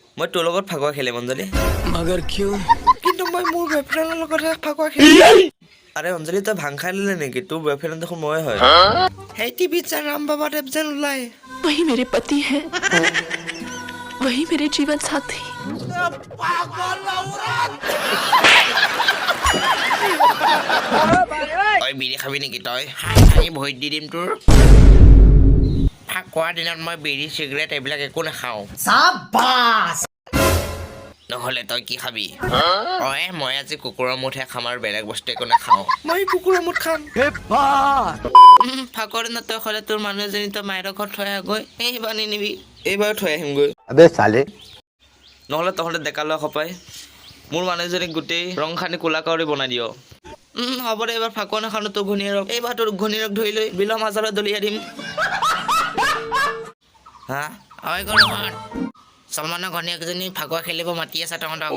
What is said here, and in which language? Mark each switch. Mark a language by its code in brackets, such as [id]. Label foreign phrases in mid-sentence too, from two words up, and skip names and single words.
[as] মই তোৰ লগত ফাকুৱা খেলিম অঞ্জলি [hi] मगर क्यों? [as] কিন্তু মই মোৰ বয়ফ্ৰেণ্ডৰ লগত ফাকুৱা খেলিম আৰে অঞ্জলি তই ভাং খাই ললে নেকি তোৰ বয়ফ্ৰেণ্ড দেখোন মই হয় সেই টিভিত যে ৰাম বাবা দেৱ যেন ওলাই [hi] वही मेरे पति है वही मेरे जीवन साथी [as] তই বিড়ি খাবি নেকি তই আজি ভৰিত দি দিম তোৰ ফাকুৱাৰ দিনত মই বিড়ি চিগাৰেট এইবিলাক একো নাখাওঁ নহ'লে তই কি খাবি মই আজি কুকুৰৰ মুঠহে খাম আৰু বেলেগ বস্তু একো নাখাওঁ মই কুকুৰৰ মুঠ খাম ফাকুৱাৰ দিনত তই হ'লে তোৰ মানুহ এজনী তই মাইৰৰ ঘৰত থৈ আহগৈ এইবাৰ নিনিবি এইবাৰ থৈ আহিমগৈ [hi] अबे साले [as] নহ'লে তহঁতে ডেকা লোৱা খপাই মোৰ মানুহজনীক গোটেই ৰং সানি কোলা কৰি বনাই দিয় হ'ব দে এইবাৰ ফাকুৱা নাখানো তোৰ ঘৈণীয়েৰক এইবাৰ তোৰ ঘৈণীয়েৰক ধৰি লৈ বিলৰ মাজলৈ দলিয়াই দিম হা ঐ গৰমত চলমানৰ ঘৈণীয়েকজনী ফাকুৱা খেলিব মাতি আছে তহঁতক